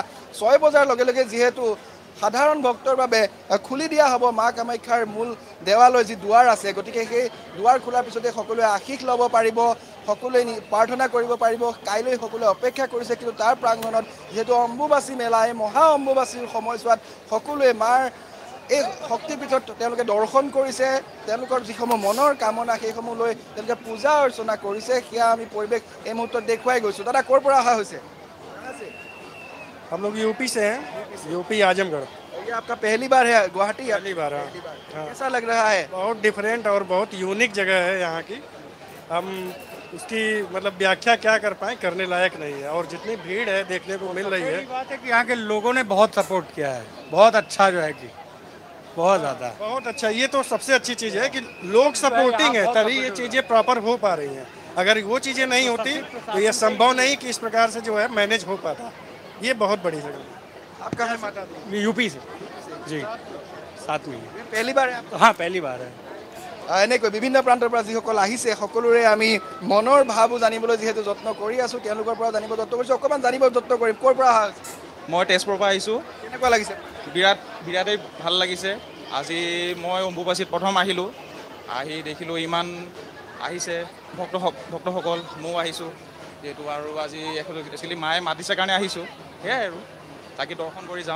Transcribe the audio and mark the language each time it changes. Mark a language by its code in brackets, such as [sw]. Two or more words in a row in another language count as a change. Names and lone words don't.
[as] 6 বজাৰ লগে লগে যিহেতু সাধাৰণ ভক্তৰ বাবে খুলি দিয়া হ'ব মা কামাখ্যাৰ মূল দেৱালয় যি দুৱাৰ আছে গতিকে সেই দুৱাৰ খোলাৰ পিছতে সকলোৱে আশীষ ল'ব পাৰিব সকলোৱে প্ৰাৰ্থনা কৰিব পাৰিব কাইলৈ সকলোৱে অপেক্ষা কৰিছে কিন্তু তাৰ প্ৰাংগণত যিহেতু অম্বুবাচী মেলা এই মহা অম্বুবাচীৰ সময়ছোৱাত সকলোৱে মাৰ এই শক্তিপীঠত তেওঁলোকে দৰ্শন কৰিছে তেওঁলোকৰ যিসমূহ মনৰ কামনা সেইসমূহ লৈ তেওঁলোকে পূজা অৰ্চনা কৰিছে সেয়া আমি পৰিৱেশ এই মুহূৰ্তত দেখুৱাই গৈছোঁ দাদা ক'ৰ পৰা অহা হৈছে [hi] हम लोग यूपी से हैं यूपी आजमगढ़ ये आपका पहली बार है गुवाहाटी पहली बार हाँ हाँ कैसा लग रहा है बहुत डिफरेंट और बहुत यूनिक जगह है यहाँ की हम उसकी मतलब व्याख्या क्या कर पाए करने लायक नहीं है और जितनी भीड़ है देखने को मिल रही है पहली बात है कि यहाँ के लोगों ने बहुत सपोर्ट किया है बहुत अच्छा जो है कि बहुत ज़्यादा बहुत अच्छा ये तो सबसे अच्छी चीज़ है कि लोग सपोर्टिंग है तभी ये चीज़ें प्रॉपर हो पा रही हैं अगर वो चीज़ें नहीं होती तो ये संभव नहीं कि इस प्रकार से जो है मैनेज हो पाता ये बहुत बड़ी जगह है आपका है माता यूपी से जी साथ में ये पहली बार है आपका हाँ पहली बार है [as] এনেকৈ বিভিন্ন প্ৰান্তৰ পৰা যিসকল আহিছে সকলোৰে আমি মনৰ ভাৱো জানিবলৈ যিহেতু যত্ন কৰি আছোঁ তেওঁলোকৰ পৰা জানিব যত্ন কৰিছোঁ অকণমান জানিব যত্ন কৰিম ক'ৰ পৰা অহা হৈছে মই তেজপুৰৰ পৰা আহিছোঁ কেনেকুৱা লাগিছে বিৰাটেই ভাল লাগিছে আজি মই অম্বুবাচীত প্ৰথম আহিলোঁ আহি দেখিলোঁ ইমান আহিছে ভক্তসকল ময়ো আহিছোঁ যিহেতু আৰু আজি একচুৱেলি মায়ে মাতিছে কাৰণে আহিছোঁ সেয়াই আৰু তাকে দৰ্শন কৰি যাওঁ